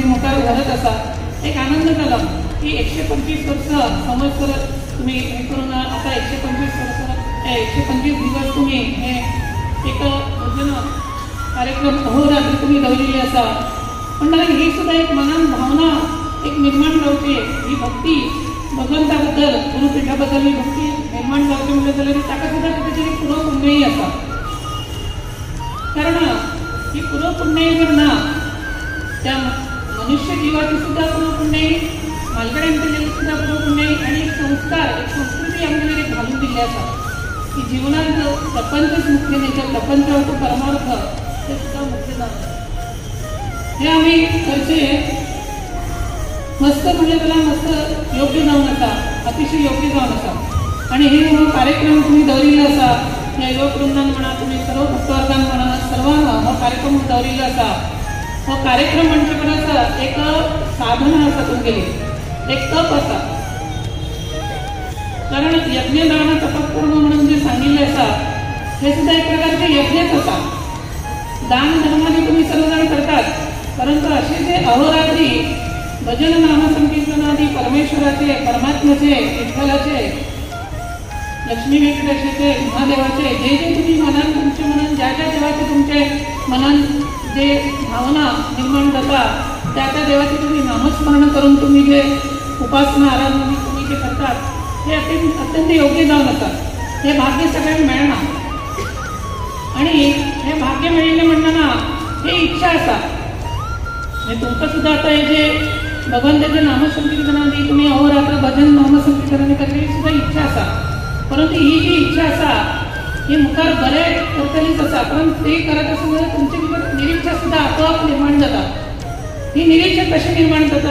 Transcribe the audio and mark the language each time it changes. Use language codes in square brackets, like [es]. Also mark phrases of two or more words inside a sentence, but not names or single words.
[kok] मुखार व्हरत आसा एक आनंद जालो की 125 वर्सां संवत्सर तुम्ही हे करून आता 125 वर्सां 125 दिवस तुम्ही हे एक भजन कार्यक्रम अहोरात्र तुम्ही दवरिल्ले आसा म्हणटना ही सुद्धा एक मनान भावना एक निर्माण जावची ही भक्ती भगवंता बद्दल गुरुपीठा बद्दल ही भक्ती निर्माण जावची म्हणजे जाल्यार ताका सुद्धा कितें पुरो पुण्यय आसा कारण ही पुरो पुण्यय जर ना त्या मनुष्य जीवाची सुद्धा पुरो पुण्यय मालकड्यान केलेली सुद्धा पुरो पुण्यय आणि एक संस्कार एक संस्कृती आमगेर एक घालून दिल्ली आसा की जीवनात प्रपंचच मुख्य नाही तर प्रपंच हो तो परमार्थ ते सुद्धा मुख्य जाता हे आम्ही करचे मस्त म्हणजे त्याला मस्त योग्य जावन आसा अतिशय योग्य जावन आसा आणि हे कार्यक्रम तुम्ही दवरिल्लो आसा या युवक वृंदान म्हणा तुम्ही सर्व भक्तवर्गान म्हणा सर्वांना हो कार्यक्रम दवरिल्लो आसा हो कार्यक्रम म्हणजे परस एक साधना आसा तुमगेली एक तप आसा कारण यज्ञ दान तपकर्म म्हणून जे सांगितले आसा हे सुद्धा एक प्रकारचे यज्ञच आसा दान धर्माने तुम्ही सर्वजण करतात परंतु असे जे अहोरात्री भजन नाम संकीर्तनादी परमेश्वराचे परमात्म्याचे विठ्ठलाचे लक्ष्मी व्यंकटेशाचे महादेवाचे जे जे तुम्ही मनात तुमच्या मनात ज्या ज्या देवाचे तुमचे मनात जे भावना निर्माण जाता त्या त्या देवाचे तुम्ही नामस्मरण करून तुम्ही जे उपासना आराधना तुम्ही जे करतात हे अत्यंत योग्य जावन आसा हे भाग्य सगळ्यांक मेळना आणि हे भाग्य मेळिल्लें म्हणटना हे इच्छा आसा म्हणजे तुमकां सुद्धा आता हे जे भगवंताचे नामसंकीर्तनादी तुम्ही अहोरात्र भजन नामसंकीर्तनादी करतली सुद्धा इच्छा आसा परंतु ही जी इच्छा आसा ही मुखार बरे करतलीच आसा पण ते करत आसतना तुमचे भितर निरीक्षा सुद्धा आपोआप निर्माण जाता ही निरीक्षा कशी निर्माण जाता